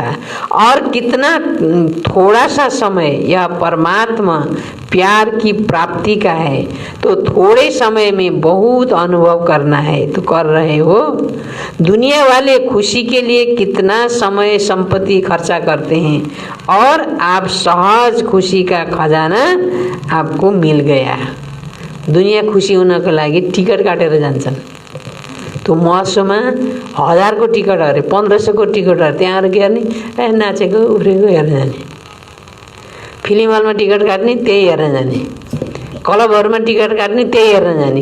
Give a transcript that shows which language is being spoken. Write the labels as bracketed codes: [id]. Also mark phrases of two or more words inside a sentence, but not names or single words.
[hi] और कितना थोड़ा सा समय यह परमात्मा प्यार की प्राप्ति का है, तो थोड़े समय में बहुत अनुभव करना है तो कर रहे हो। दुनिया वाले खुशी के लिए कितना समय संपत्ति खर्चा करते हैं और आप सहज खुशी का खजाना आपको मिल गया। [ne] दुनिया खुसी हुनको लागि टिकट काटेर जान्छन्। त्यो महोत्सवमा 1000 को टिकट अरे 1500 को टिकट अरे त्यहाँ के गर्ने, नाचेको उफ्रेको हेर्न जाने। फिल्म हलमा टिकट काट्ने त्यही हेर्न जाने, क्लबहरुमा टिकट काट्ने त्यही हेर्न जाने।